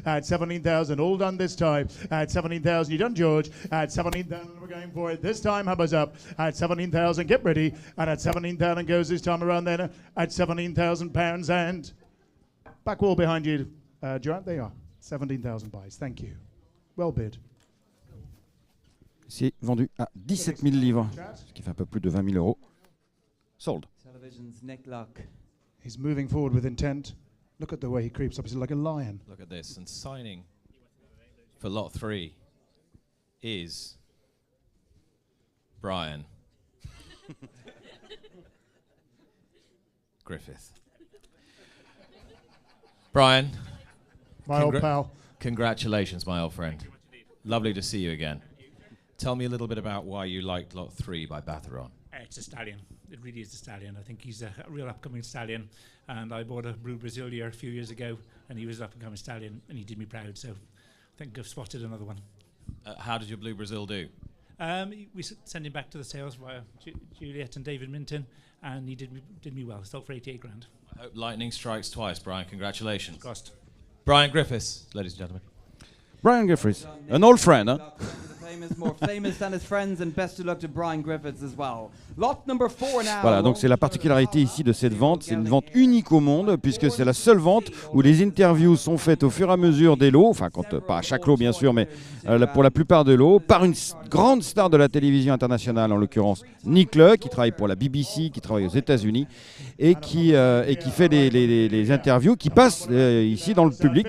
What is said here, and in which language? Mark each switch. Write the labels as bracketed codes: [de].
[en] 17,000, all done this time. 17,000, you done, George. 17,000, we're going for it. This time, Hubba's up. 17,000, get ready. And at 17,000 goes this time around then. At £17,000 and back wall behind you, Gerard. There you are. 17,000 buys. Thank you. Well bid. [fr] C'est vendu à 17 000 livres, ce qui fait un peu plus de 20 000 euros. Sold. [en] Television's Nick Luck. He's moving forward with intent. Look at the way he creeps up. He's like a lion. Look at this. And signing for lot 3 is Brian Griffith. Brian, My old pal. congratulations, my old friend. Lovely to see you again. Tell me a little bit about why you liked lot 3 by Batheron. It's a stallion. It really is a stallion. I think he's a real upcoming stallion. And I bought a Blue Brazil here a few years ago, and he was an up-and-coming stallion, and he did me proud. So I think I've spotted another one. How did your Blue Brazil do? We sent him back to the sales via Juliet and David Minton, and he did me well. Sold for 88 grand. I hope lightning strikes twice, Brian. Congratulations. Cost. Brian Griffiths, ladies and gentlemen. Brian Griffiths, an old friend, huh? More famous than his friends, and best of luck to Brian Griffiths as well. Lot number 4 now. [fr] Voilà, donc c'est la particularité ici de cette vente, c'est une vente unique au monde puisque c'est la seule vente où les interviews sont faites au fur et à mesure des lots, enfin pas à chaque lot bien sûr, mais pour la plupart des lots, par une grande star de la télévision internationale, en l'occurrence Nick Le, qui travaille pour la BBC, qui travaille aux États-Unis et qui fait les interviews qui passent ici dans le public.